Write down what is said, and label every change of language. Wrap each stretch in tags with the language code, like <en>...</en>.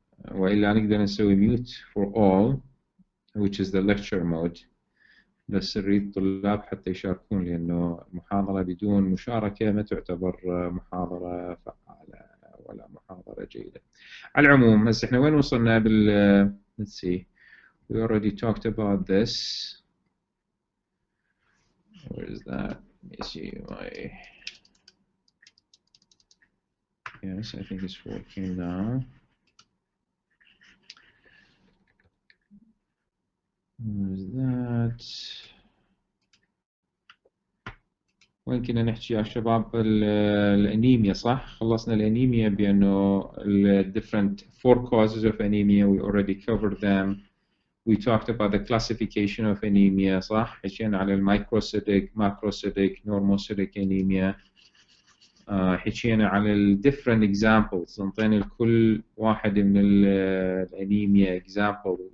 <ar>وإلا نقدر نسوي</ar> <en>mute for all which is the lecture mode،</en> <ar>بس نريد الطلاب حتى يشاركون، لأنه محاضرة بدون مشاركة ما تعتبر محاضرة فعالة ولا محاضرة جيدة. على العموم هسه احنا وين وصلنا بال</ar> <en>let's see we already talked about this. Where is that? Let me see my yes, I think it's working now. Where is that?</en> <ar>وين كنا نحكي يا شباب؟ الانيميا صح؟ خلصنا الانيميا بانه</ar> <en>different 4 causes of anemia we already covered them. We talked about the classification of anemia</en> <ar>صح؟ حكينا على المايكروسيتيك، ماكروسيتيك، نورموسيتيك</ar> <en>anemia.</en> <ar>حكينا على ال</ar> <en>different examples،</en> <ar>انطينا لكل واحد من الانيميا example.</ar>